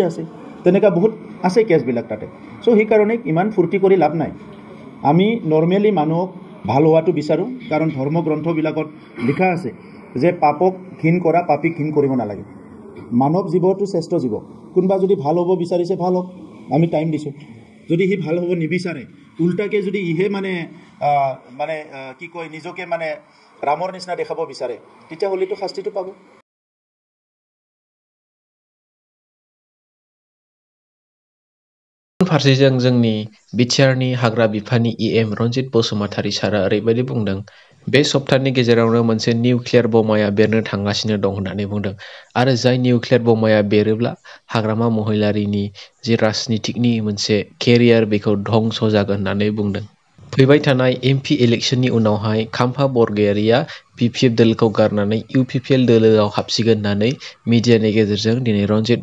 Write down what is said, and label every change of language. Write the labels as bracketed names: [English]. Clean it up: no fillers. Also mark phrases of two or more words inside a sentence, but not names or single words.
[Assamese] আছে তেনেকা বহুত আছে কেছবিলাক তাতে সো সেই কাৰণে ইমান ফুৰ্তি কৰি লাভ নাই আমি নৰমেলি মানুহক ভাল হোৱাটো বিচাৰো কাৰণ ধৰ্মগ্ৰন্থবিলাকত লিখা আছে যে পাপক ঘিন কৰা পাপীক ঘিন কৰিব নালাগে মানৱ জীৱটো শ্ৰেষ্ঠ জীৱ কোনবা যদি ভাল হ'ব বিচাৰিছে ভাল হওক আমি টাইম দিছো যদি হি ভাল হ'ব নিবিচাৰে উল্টাকে যদি ইহে মানে কি কয় নিজকে মানে ৰামৰ নিচিনা দেখাব বিচাৰে তেতিয়া হলিটো শাস্তিটো পাব [Bodo] फारसेजों जोंनि बिटिआरनि हाग्रा बिफाननि EM रनजित बसुमतारी सारा ओरैबायदि बुंदों बे सप्ताहनि गेजेरावनो मोनसे निउक्लियार बमाया बेरनो थांगासिनो दं होननानै बुंदों आरो जाय निउक्लियार बमाया बेरोब्ला हाग्रामा महिलारिनि जे राजनितिकनि मोनसे केरियार बेखौ धंस जागोन होननानै बुंदों फैबाय थानाय MP इलेक्शननि उनावहाय खाम्फा बरगयारिया PPF दोलोखौ गारनानै UPPL दोलोआव हाबसिगोन होननानै मिडियानि गेजेरजों दिनै रनजित